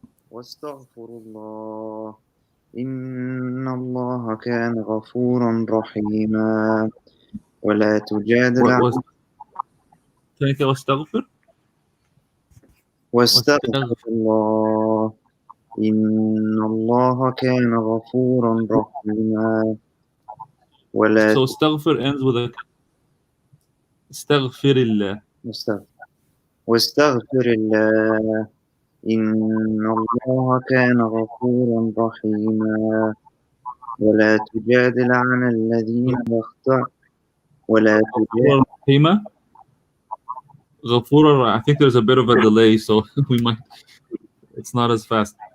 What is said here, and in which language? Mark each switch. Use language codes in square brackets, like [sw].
[ar] واستغفر الله إن الله كان غفورا رحيما ولا تجادل عن ثانية واستغفر واستغفر الله إن الله كان غفورا رحيما ولا [en] So استغفر ends with a استغفر الله [ar] واستغفر الله إن الله كان غفورا رحيما ولا تجادل عن الذين ولا تجادل رحيمة غفورا. [en] I think there's a bit of a delay, so we might it's not as fast.